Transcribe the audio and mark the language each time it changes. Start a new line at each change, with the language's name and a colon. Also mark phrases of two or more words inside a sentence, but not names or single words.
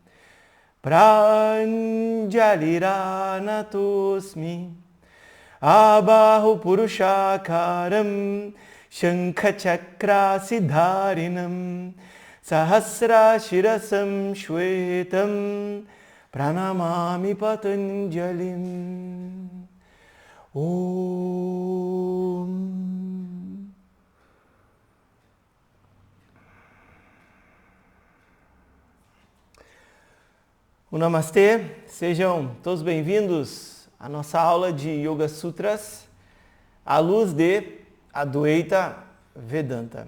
Sanskrit: प्राञ्जलिरानतोस्मि आबाहु पुरुषाकारं शङ्खचक्रासिधारिणं सहस्र शिरसं श्वेतं प्रणमामि पतञ्जलिम्. Om.
Portuguese: O Namastê, sejam todos bem-vindos à nossa aula de Yoga Sutras à luz de Advaita Vedanta.